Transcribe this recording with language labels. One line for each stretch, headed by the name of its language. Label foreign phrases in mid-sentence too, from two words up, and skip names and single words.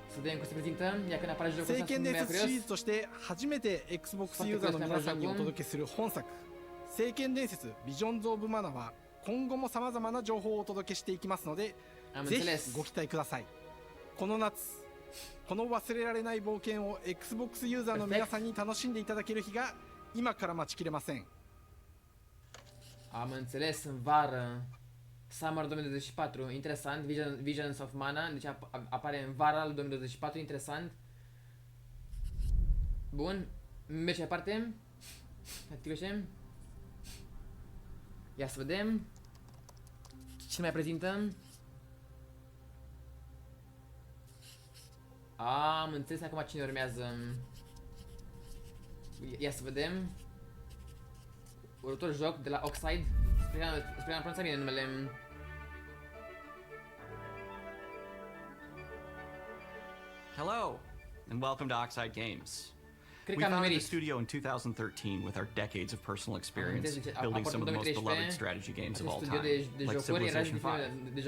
Japanese: 聖剣伝説シリーズとして初めて Xbox ユーザーの皆さんにお届けする本作、聖剣伝説ビジョンズ・オブ・マナは今後も様々な情報をお届けしていきますので、ぜひご期待ください。この夏、この忘れられない冒険を Xbox ユーザーの皆さんに楽しんでいただける日が今から待ちきれません。
Romanian: Am înțeles, în vară, Summer 2024, interesant, Visions of Mana, deci apare în vara al 2024, interesant. Bun, merge mai departe. Activăm. Ia să vedem ce mai prezentăm. Am înțeles acum cine urmează. Ia să vedem. Următorul joc de la Oxide. Sper am pronunțat bine numele.
English: Hello, and welcome to Oxide Games. We founded the studio in 2013 with our decades of personal experience building some of the most beloved strategy games of all time, like Civilization V.